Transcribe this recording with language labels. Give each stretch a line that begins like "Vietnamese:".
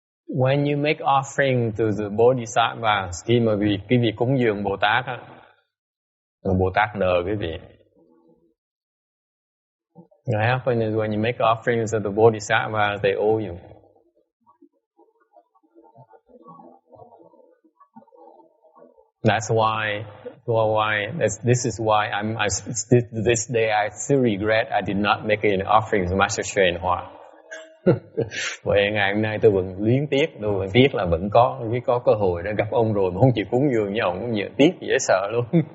English: When you make offering to the Bodhisattvas,
Vietnamese: khi mà quý vị cúng dường Bồ Tát á, Bồ Tát nợ quý vị.
English: What happens is when you make offerings to the Bodhisattvas, they owe you. That's why. This is why this day I still regret I did not make an offering to Master Hsuan Hua.
Vietnamese: Vậy ngày hôm nay tôi vẫn luyến tiếc, tôi vẫn tiếc là vẫn có cơ hội để gặp ông rồi mà không chịu cúng dường với ông, cũng nhiều tiếc dễ sợ luôn.